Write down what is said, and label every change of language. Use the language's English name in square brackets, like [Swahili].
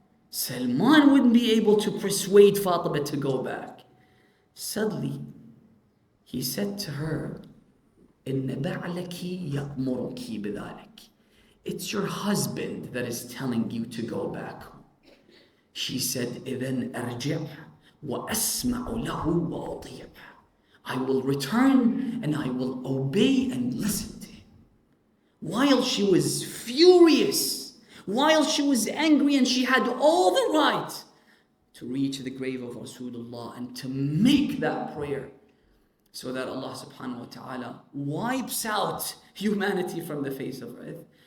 [English] Salman wouldn't be able to persuade Fatima to go back. Suddenly, he said to her, [Arabic] إِنَّ بَعْلَكِ يَأْمُرُكِ بِذَلِكِ. [English] It's your husband that is telling you to go back home. She said, [Arabic] إِذَنْ أَرْجِعْ وَأَسْمَعُ لَهُ وَأَطِيعُ. [English] I will return and I will obey and listen to him. While she was furious, while she was angry, and she had all the right to reach the grave of Rasulullah and to make that prayer so that Allah subhanahu wa ta'ala wipes out humanity from the face of earth.